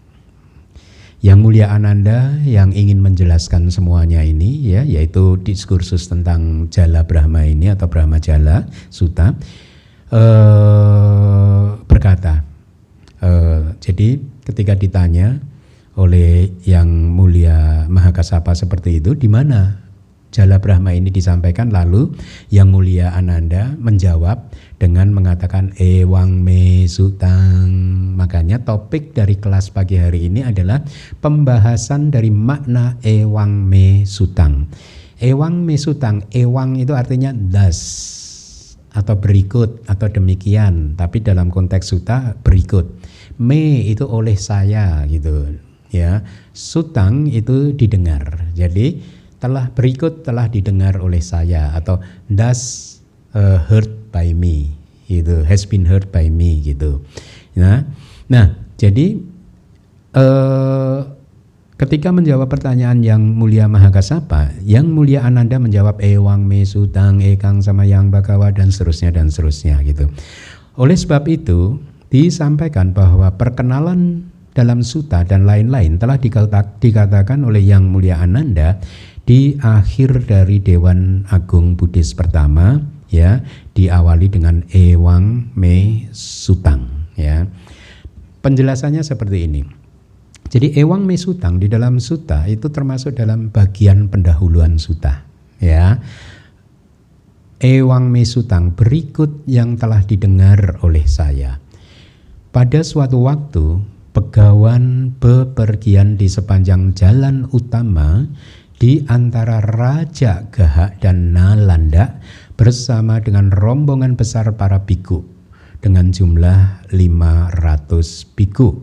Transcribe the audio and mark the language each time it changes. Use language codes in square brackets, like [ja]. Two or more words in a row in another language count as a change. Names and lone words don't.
[id] Yang Mulia Ananda yang ingin menjelaskan semuanya ini ya, yaitu diskursus tentang jala Brahma ini atau Brahmajala Sutta berkata, jadi ketika ditanya oleh Yang Mulia Mahakasapa seperti itu, di mana Jala Brahma ini disampaikan, lalu Yang Mulia Ananda menjawab dengan mengatakan [pi] Ewang me sutang. [id] Makanya topik dari kelas pagi hari ini adalah pembahasan dari makna [pi] Ewang me sutang. Ewang me sutang, [id] ewang itu artinya thus atau berikut atau demikian, tapi dalam konteks suta berikut. Me itu oleh saya gitu ya. Sutang itu didengar. Jadi berikut telah didengar oleh saya, atau [en] thus heard by me, [id] gitu, [en] has been heard by me [id] gitu. Nah jadi ketika menjawab pertanyaan Yang Mulia Mahakasapa, Yang Mulia Ananda menjawab [pi] Ewang me sutang ekang sama yang bagawa [id] dan seterusnya gitu. Oleh sebab itu disampaikan bahwa perkenalan dalam suta dan lain-lain telah dikatakan oleh Yang Mulia Ananda di akhir dari Dewan Agung Buddhis pertama, ya, diawali dengan [pi] Ewang me sutang, [id] ya. Penjelasannya seperti ini. Jadi [pi] Ewang me sutang [id] di dalam suta itu termasuk dalam bagian pendahuluan suta, ya. [pi] Ewang me sutang, [id] berikut yang telah didengar oleh saya. Pada suatu waktu begawan bepergian di sepanjang jalan utama di antara Raja Gahak dan Nalanda bersama dengan rombongan besar para biku dengan jumlah 500 biku.